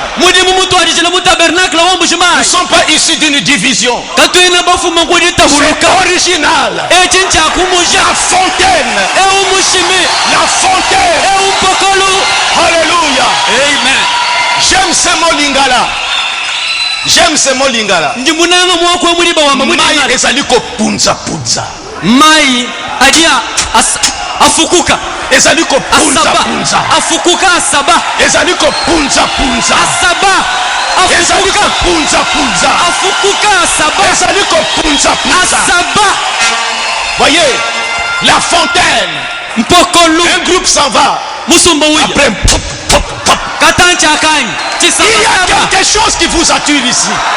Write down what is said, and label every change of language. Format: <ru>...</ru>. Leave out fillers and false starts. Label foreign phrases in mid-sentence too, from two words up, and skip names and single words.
<fr>Nous ne sommes pas issus d'une division. C'est original. La fontaine. La fontaine. Alléluia. Amen. J'aime ce mot lingala. J'aime ce mot lingala.</fr> <ln>Mayi ezali ko punza punza. Mayi adia afukuka. Ezali ko punza punza. Afukuka asaba. Ezali ko punza punza. Asaba. Ezali ko punza punza. Afukuka asaba. Ezali ko punza punza. Asaba.</ln> <fr>Voyez, la fontaine. Un groupe s'en va. Après, pop, pop, pop. Il y a quelque chose qui vous attire ici.</fr>